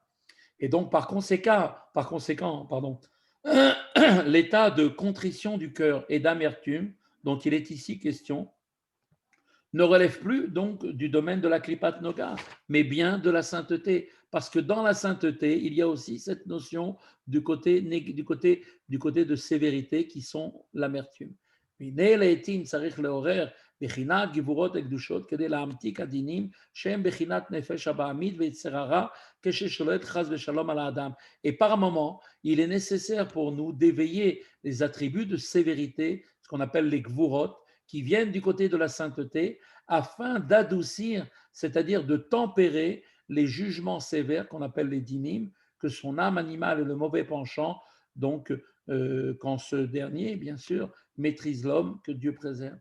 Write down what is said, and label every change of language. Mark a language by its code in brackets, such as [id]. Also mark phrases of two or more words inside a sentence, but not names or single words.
[fr] Et donc, par conséquent, pardon, l'état de contrition du cœur et d'amertume dont il est ici question ne relève plus donc du domaine de la [he] קליפת נגה, [fr] mais bien de la sainteté. Parce que dans la sainteté, il y a aussi cette notion du côté de sévérité qui sont l'amertume. [he] בחינת גבורות הקדושות כדי להמתיק הדינים שהם בחינת נפש הבעמית ויצר הרע כששולט חס ושלום על האדם. [fr] Et par moment, il est nécessaire pour nous d'éveiller les attributs de sévérité, ce qu'on appelle les gvurot, qui viennent du côté de la sainteté, afin d'adoucir, c'est-à-dire de tempérer les jugements sévères qu'on appelle les dinim, que son âme animale et le mauvais penchant, donc quand ce dernier, bien sûr, maîtrise l'homme, que Dieu préserve.